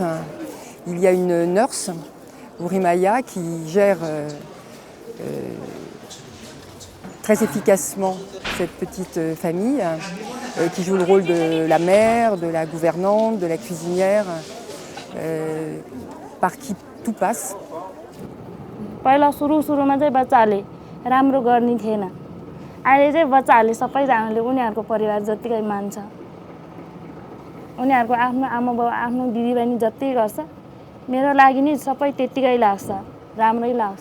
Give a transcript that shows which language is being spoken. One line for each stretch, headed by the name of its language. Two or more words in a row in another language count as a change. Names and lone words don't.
French: Il y a une nurse, Urimaya, qui gère très efficacement cette petite famille, qui joue le rôle de la mère, de la gouvernante, de la cuisinière, par qui tout passe.
Nepali: पहिला सुरुमा चाहिँ बच्चाहरूले राम्रो गर्ने थिएन। अहिले चाहिँ बच्चाहरूले सबैजनाले उनीहरूको परिवार जतिकै मान्छ। उनीहरूको आफ्नो आमाबाउ, आफ्नो दिदीबहिनी जति गर्छ, मेरो लागि नि सबै त्यतिकै लाग्छ, राम्रै लाग्छ।